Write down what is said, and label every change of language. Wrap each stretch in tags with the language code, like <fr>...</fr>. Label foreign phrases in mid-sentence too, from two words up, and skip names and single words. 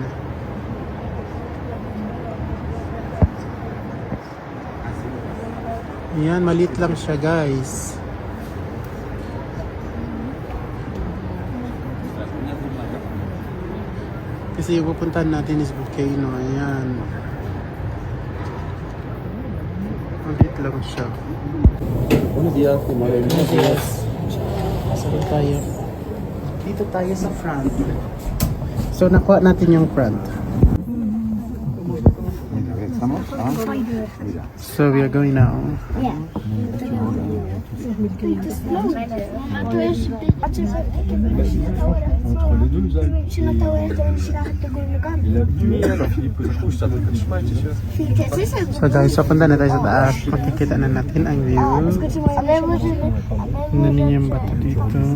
<tl>Ayan, maliit lang siya guys. Kasi yung pupuntahan natin is Vulcano. Ayan. Maliit lang siya.</tl> <es>Buenos días.</es> <tl>Saan tayo? Dito tayo sa front. So nakuha natin yung front.</tl> <en>So we are going now.</en> <tl>So guys, papunta na tayo sa taas. Makikita na natin ang view. Tingnan niyo yung bato dito.</tl>